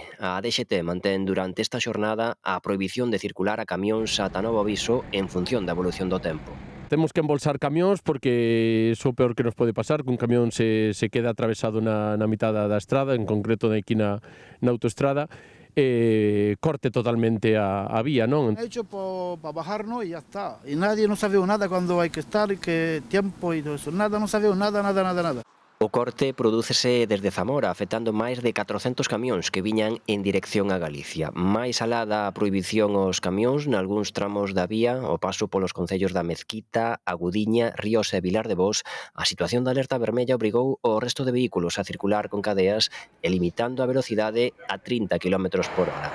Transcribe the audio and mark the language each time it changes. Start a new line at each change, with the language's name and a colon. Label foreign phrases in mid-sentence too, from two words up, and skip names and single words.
Galician: A DXT mantén durante esta xornada a prohibición de circular a camións ata novo aviso en función da evolución do tempo. Temos que embolsar camións porque iso é o peor que nos pode pasar, que un camión se queda atravesado na mitad da estrada, en concreto aquí na autoestrada, corte totalmente a vía, non?
Spanish: He hecho para bajarnos y ya está. Y nadie no sabe nada cuando hay que estar y qué tiempo y todo eso. Nada, no sabe nada.
Galician: O corte prodúcese desde Zamora, afectando máis de 400 camións que viñan en dirección a Galicia. Máis alá da prohibición aos camións, nalgúns tramos da vía, o paso polos concellos da Mezquita, Agudiña, Ríos e Vilar de Bos, a situación de alerta vermella obrigou o resto de vehículos a circular con cadeas e limitando a velocidade a 30 km por hora.